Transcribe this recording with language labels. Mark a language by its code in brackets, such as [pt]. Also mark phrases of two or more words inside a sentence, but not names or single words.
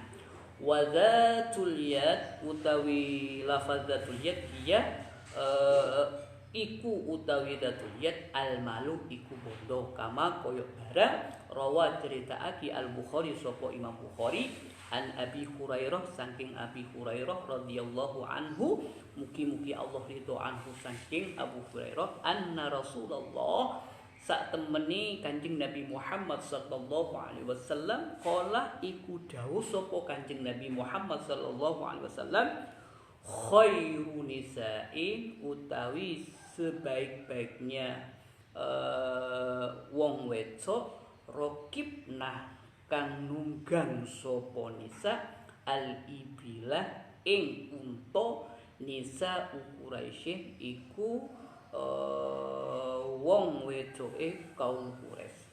[ar] وذات اليد, [jv] utawi lafaz zatul yad iya iku utawi [ar] ذات اليد المال [jv] iku bondo, kama koyo barang rawa ceritaake al-Bukhari sapa Imam Bukhari an Abi Hurairah saking Abi Hurairah [ar] رضي الله عنه, [jv] mugi-mugi Allah ridho anhu saking Abu Hurairah, anna Rasulullah, sak temeni Kanjeng Nabi Muhammad [ar] صلى الله عليه وسلم, [jv] qala iku dawuh sapa Kanjeng Nabi Muhammad [ar] صلى الله عليه وسلم, خير النساء, [jv] utawi sebaik-baiknya wong wedok, rokibnah kang nunggang sapa nisa, al-ibilah ing unta, nisa Quraisy iku wong wedoke kaum Quraisy.